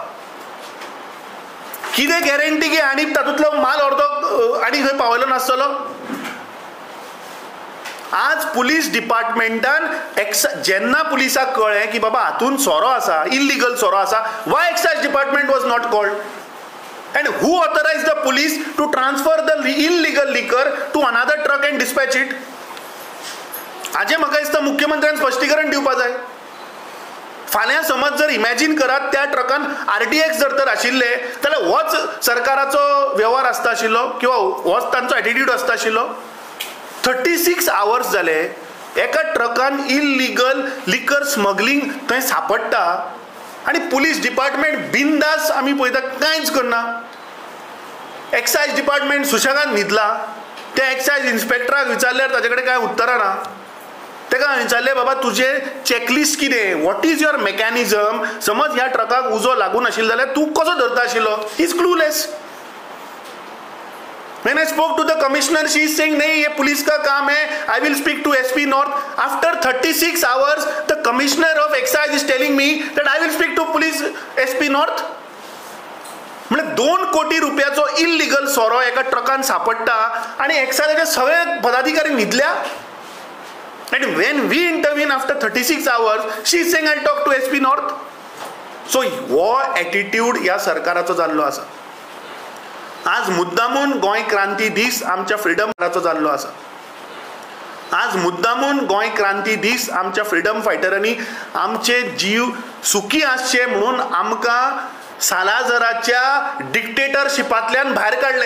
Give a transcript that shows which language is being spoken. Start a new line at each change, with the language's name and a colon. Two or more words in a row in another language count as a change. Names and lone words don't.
Konkani: कितें गॅरंटी की आनी तातूंतलो माल अर्दो आनी खंय पावयलो नासतलो. आज पुलीस डिपार्टमेंटान जेन्ना पुलिसाक कळ्ळें की बाबा हातून सोरो आसा, इल्लीगल सोरो आसा,
English: why excise department was not called? And who authorized the police to transfer the illegal liquor to another truck and dispatch it?
Konkani: हाजे म्हाका दिसता मुख्यमंत्र्यान स्पश्टीकरण दिवपा जाय. फाल्यां समज जर इमॅजिन करात त्या ट्रकान RDX जर तर आशिल्ले जाल्यार होच सरकाराचो व्यवहार आसता आशिल्लो किंवा होच तांचो एटिट्यूड आसता आशिल्लो. 36 hours जाले एका ट्रकान
English: illegal liquor smuggling
Konkani: थंय सापडटा आणि पुलीस डिपार्टमेंट बिंदास आमी पळयता कांयच करना. एक्सायज डिपार्टमेंट सुशेगाद न्हिदला. त्या एक्सायज इन्स्पेक्टराक विचारल्यार ताजे कडेन कांय उतरां ना. ताका विचारलें बाबा तुजें चॅकलिस्ट कितें,
English: what is your mechanism,
Konkani: समज ह्या ट्रकाक उजो लागून आशिल्लो जाल्यार तूं कसो धरता आशिल्लो?
English: he is clueless. When I spoke to the commissioner, she is saying,
Hindi: नहीं ये पुलिस का काम है,
English: I will speak to SP North. After 36 hours, the commissioner of excise is telling me that I will speak to police SP North.
Konkani: म्हणजे 2 कोटी रुपयाचो इल्लीगल सोरो एका ट्रकान सापडटा आणि एक्सायजाचे सगळे पदाधिकारी न्हिदल्या.
English: And when we intervene after 36 hours, she is saying I'll talk to SP North.
Konkani: So हो एटिट्यूड ह्या सरकाराचो जाल्लो आसा. आज मुद्दामून गोंय क्रांती दीस आमच्या फ्रीडम फायटराचो जाल्लो आसा. आज मुद्दामून गोंय क्रांती दीस आमच्या फ्रीडम फायटरांनी आमचे जीव सुखी आसचे म्हणून आमकां सालाझराच्या डिक्टेटरशिपांतल्यान भायर काडले.